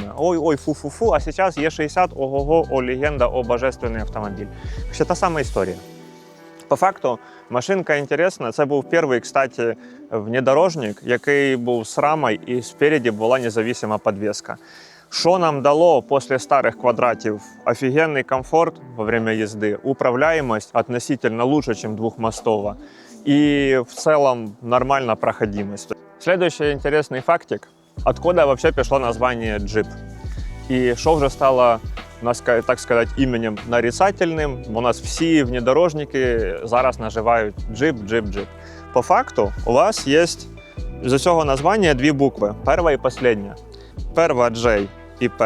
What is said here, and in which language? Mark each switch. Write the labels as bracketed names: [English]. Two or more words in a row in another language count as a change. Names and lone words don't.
[Ukrainian] Ой, фу-фу-фу, а зараз Є60, ого-го, о легенда, о божественний автомобіль. Ще та сама історія. По факту, машинка інтересна. Це був перший, [Russian] кстати, внедорожник, [Ukrainian] який був з рамою і спереді була незалежна підвіска. Що нам дало після старих квадратів? [Russian] Офігенний комфорт во время їзди, управляємость относительно лучше, [Ukrainian] ніж двохмостова, і в цілому нормальна проходимость. [Russian] Следующий интересный фактик. Откуда вообще пішло название Jeep? [Ukrainian] І що вже стало, так сказати, іменем нарицательним? У нас всі внедорожники зараз називають Jeep. По факту у вас є з цього названня дві букви. Перша і остання. Перша J і P.